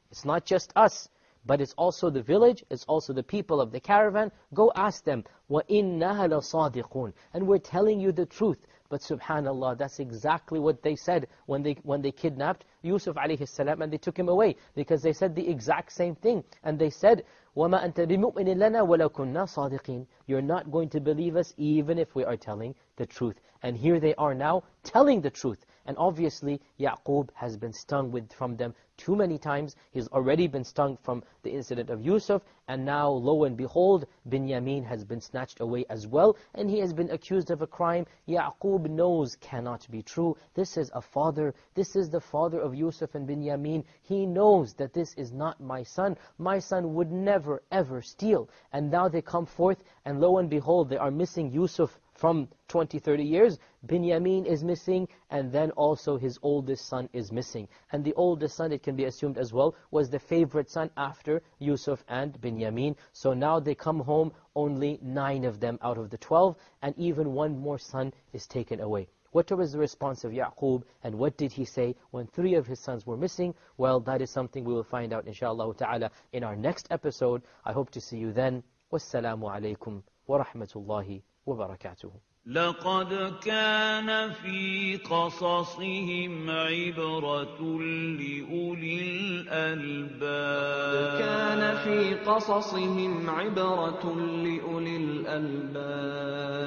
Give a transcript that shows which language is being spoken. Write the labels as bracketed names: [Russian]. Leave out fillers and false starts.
[English] It's not just us, but it's also the village, it's also the people of the caravan. Go ask them. [Arabic] وَإِنَّهَا لَصَادِقُونَ. [English] And we're telling you the truth. But subhanAllah, that's exactly what they said when they kidnapped Yusuf alayhi salam and they took him away. Because they said the exact same thing. And they said, [Arabic] وَمَا أَنْتَ بِمُؤْمِنٍ لَنَا وَلَوْ كُنَّا صَادِقِينَ. [English] You're not going to believe us even if we are telling the truth. And here they are now telling the truth. And obviously, Ya'qub has been stung from them too many times. He's already been stung from the incident of Yusuf. And now, lo and behold, Binyamin has been snatched away as well. And he has been accused of a crime Ya'qub knows cannot be true. This is a father. This is the father of Yusuf and Binyamin. He knows that this is not my son. My son would never, ever steal. And now they come forth, and lo and behold, they are missing Yusuf from 20, 30 years. Binyamin is missing, and then also his oldest son is missing. And the oldest son, it can be assumed as well, was the favorite son after Yusuf and Binyamin. So now they come home, only 9 of them out of the 12, and even one more son is taken away. What was the response of Ya'qub, and what did he say when 3 of his sons were missing? Well, that is something we will find out, inshallah ta'ala, in our next episode. I hope to see you then. Wassalamu alaikum wa rahmatullahi wa barakatuh. [Arabic] لقد كان في قصصهم عبرة لأولي الألباب. كان في قصصهم عبرة لأولي الألباب.